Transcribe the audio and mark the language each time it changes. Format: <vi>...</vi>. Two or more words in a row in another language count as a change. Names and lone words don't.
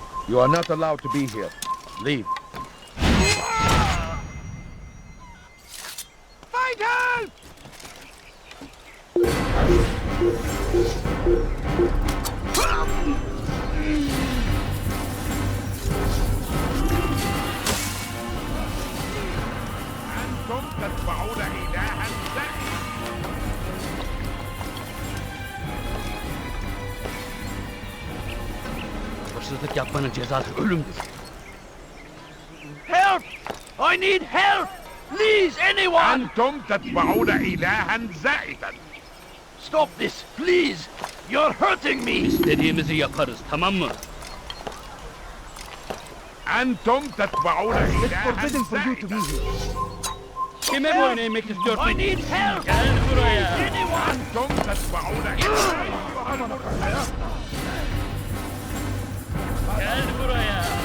<en>You are not allowed to be here. Leave. Fighters!</en> <ar>أنتم تتبعون إلها زائد.</ar> <tr>Hırsızlık yapmanın cezası ölümdür.</tr> <en>Help! I need help! Please, anyone!</en> <ar>أنتم تتبعون إلها زائدا.</ar> <en>Stop this, please! You're hurting me!</en> <tr>İstediğimizi yaparız, tamam mı?</tr> <ar>أنتم تتبعون إلها زائدا.</ar> <tr>Kime boyun eğmek istiyorsun?</tr> <en>I need help!</en> <tr>Gel buraya!</tr> <en>Anyone!</en> <ar>أنتم تتبعون إلها</ar> <tr>Gel buraya!</tr>